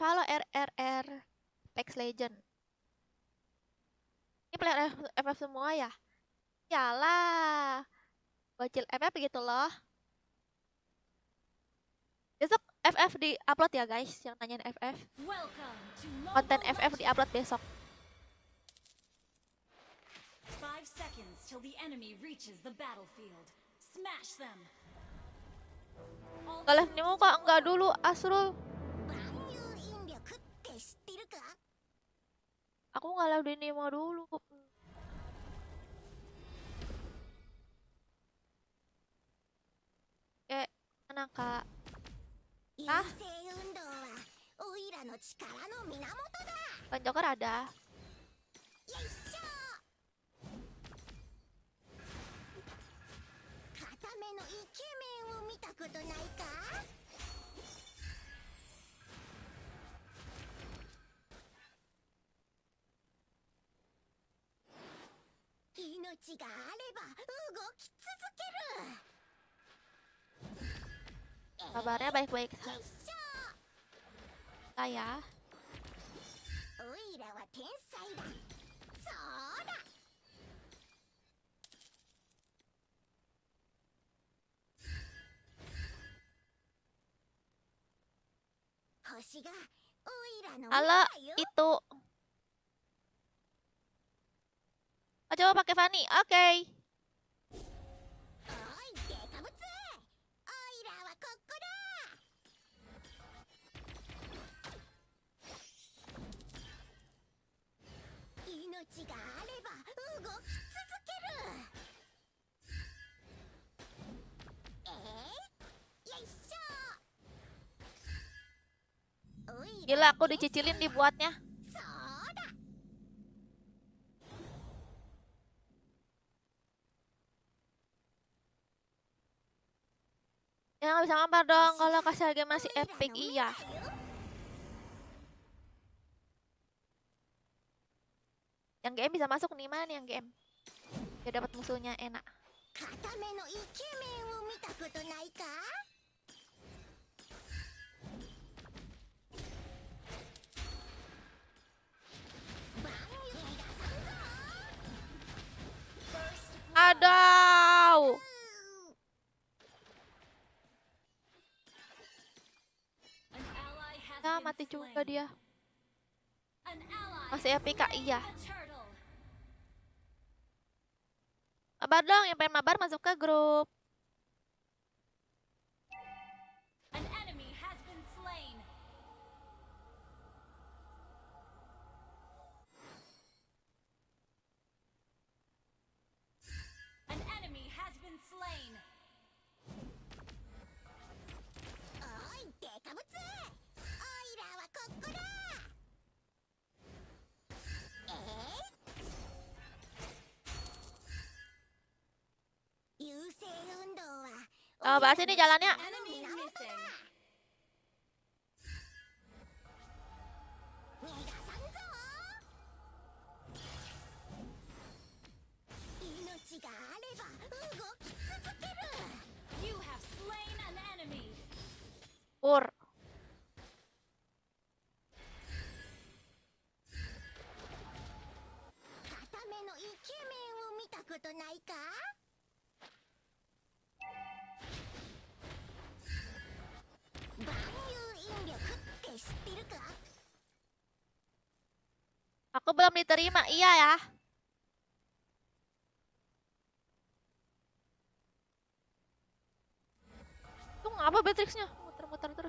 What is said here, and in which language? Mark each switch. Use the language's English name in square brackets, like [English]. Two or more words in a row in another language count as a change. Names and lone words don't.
[Indonesian] Halo RRR Apex Legend. Ini player FF semua ya? Yalah. Bocil FF gitu loh. Besok FF di upload ya guys, yang nanyain FF. Konten FF di upload besok. [English] 5 seconds till the enemy reaches the battlefield. Smash them. [Indonesian] Nggak live Nemo kak, enggak dulu Asrul. [Japanese] 万有引力って知ってるか [Indonesian] Aku nggak live di Nemo dulu. Mana kak? [Japanese] 優勢運動はオイラの力の源だ [Indonesian] Kan Joker ada. [Japanese] よいしょ固めのイケメンを見たことないか命があれば動き続ける [Indonesian] Kabarnya baik-baik [Japanese] よいしょ [Indonesian] saya. [Japanese] おいらは天才だ。そうだ。星がおいらの目 [Indonesian] Halo, [Japanese] だよ。 [Indonesian] itu. Oh, coba pakai Fanny. Oke. [Japanese] おいデカブツ、おいらはここだ。命があれば動き続ける。よいしょ。おいら [Indonesian] Gila, [Japanese] は [Indonesian] aku [Japanese] 天才 [Indonesian] dicicilin [Japanese] だ。 [Indonesian] dibuatnya. [Japanese] そうだ。 [Indonesian] Ya nggak bisa ngampar dong kalau kasih harga [Japanese] お [Indonesian] masih [Japanese] いら [Indonesian] epic. [Japanese] の目 [Indonesian] Iya. [Japanese] だよ。 [Indonesian] Yang GM bisa masuk nih, mana yang GM? Ya dapat musuhnya enak. [Japanese] 固めのイケメンを見たことないか。バンユイがさんぞ。 [Indonesian] Aduh. [English] An ally has [Indonesian] Ya [English] been [Indonesian] mati juga [English] slain. [Indonesian] dia. [English] An ally [Indonesian] Masih [English] has [Indonesian] epic, Kak. [English] slain [Indonesian] Iya. [English] a turtle. [Indonesian] Mabar dong, yang pengen mabar masuk ke grup. [English] An enemy has been slain. An enemy has been slain. [Japanese] おいデカブツ、おいらはここだ。優勢運動は [Indonesian] Oh, bahas ini jalannya. [English] Enemy missing. [Japanese] 逃がさんぞ。命があれば動き続ける。 [English] You have slain an enemy. [Indonesian] Pur. [Japanese] 固めのイケメンを見たことないか。万有引力って知ってるか。 [Indonesian] Aku belum diterima. Iya ya. Tuh ngapa Beatrixnya? Muter-muter terus.